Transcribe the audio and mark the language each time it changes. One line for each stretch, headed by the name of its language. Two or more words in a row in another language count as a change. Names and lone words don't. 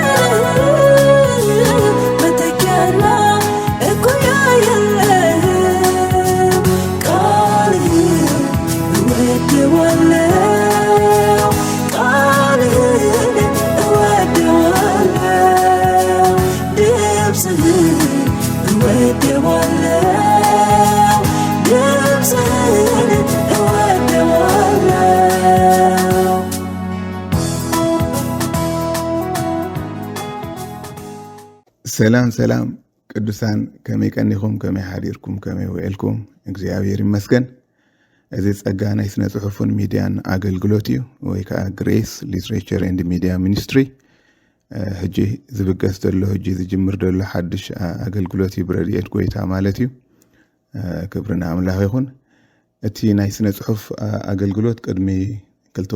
Amharic: መተኪያና እኩያ የለህም ቃልህን እወደዋለሁ ቃልህን እወደዋለሁ ድምፅህን እወደዋለሁ ድምፅህን እወደዋለሁ
Tigrinya: ሰላም ሰላም ቅዱሳን ከመይ ቀኒኹም ከመይ ሓዲርኩም ከመይ ውዕልኩም እግዚአብሔር ይመስገን እዚ ጸጋ ናይ ስነ ጽሑፍን ሚድያን አገልግሎት እዩ ወይ ከዓ ግሬስ ሊትሬቸር ኤንድ ሚዲያ ሚኒስትሪ ሕጂ ዝብገስ ዘሎ ሕጂ ዝጅምር ዘሎ ሓድሽ አገልግሎት እዩ ብረድኤት ጎይታ ማለት እዩ ክብርና አምላኽ ይኹን እቲ ናይ ስነ ጽሑፍ አገልግሎት ቅድሚ ክልተ